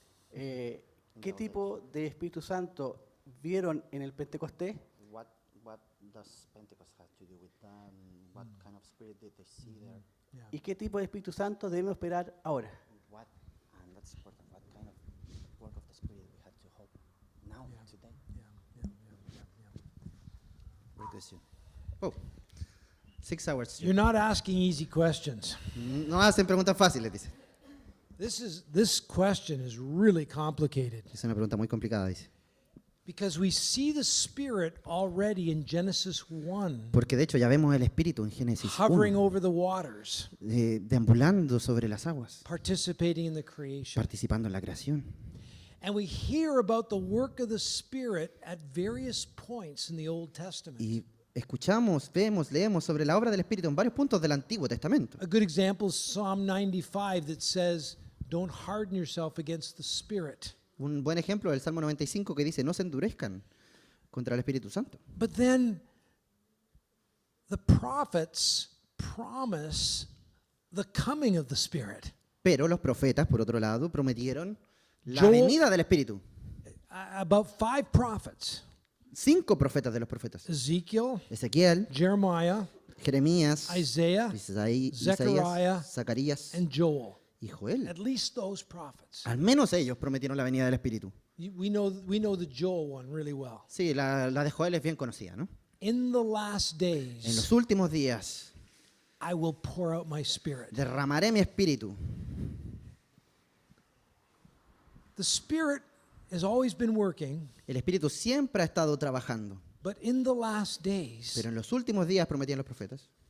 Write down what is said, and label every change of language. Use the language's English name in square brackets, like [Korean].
[Spanish] ¿Qué tipo de Espíritu Santo vieron en el Pentecostés? [English] What does Pentecost have to do with that? What kind of spirit did they see there? Yeah. [Spanish] ¿Y qué tipo de Espíritu Santo debemos esperar ahora? [English] What, and that's important, what kind of work of the spirit we have to hope now, Yeah. today? Yeah. Great question. Oh, 6 hours. You're not asking easy questions. [Spanish] No hacen preguntas fáciles, dice. [English] This question is really complicated. [Spanish] Es una pregunta muy complicada, dice. [English] Because we see the Spirit already in Genesis 1, [Spanish] Porque de hecho ya vemos el Espíritu en Génesis [English] hovering [Spanish] 1, [English] over the waters, [Spanish] deambulando sobre las aguas, [English] participating in the creation. [Spanish] participando en la creación. [English] And we hear about the work of the Spirit at various points in the Old Testament. [Spanish] Y escuchamos, vemos, leemos sobre la obra del Espíritu en varios puntos del Antiguo Testamento. [English] A good example is Psalm 95 that says, "Don't harden yourself against the Spirit." [Spanish] Un buen ejemplo es el Salmo 95 que dice, no se endurezcan contra el Espíritu Santo. [English] But then the prophets promise the coming of the Spirit. [Spanish] Pero los profetas, por otro lado, prometieron la [English] Joel- [Spanish] venida del Espíritu. [English] About 5 prophets: [Spanish] 5 profetas de los profetas. [English] Ezekiel, [Spanish] Ezequiel, [English] Jeremiah, [Spanish] Jeremías, [English] Isaiah, Zechariah, [Spanish] Isaías, Zacarías [English] and Joel. [Spanish] y Joel. [English] At least those prophets. [Spanish] Al menos ellos prometieron la venida del Espíritu. [English] We know the Joel one really well. [Spanish] Sí, la de Joel es bien conocida, ¿no? [English] In the last [Spanish] En [English] days, [Spanish] los últimos días [English] I will pour out my Spirit. [Spanish] derramaré mi Espíritu. [English] The Spirit has always been working, [Spanish] El Espíritu siempre ha estado trabajando. [English] but in the last days, [Spanish] Pero en los últimos días, prometían los profetas,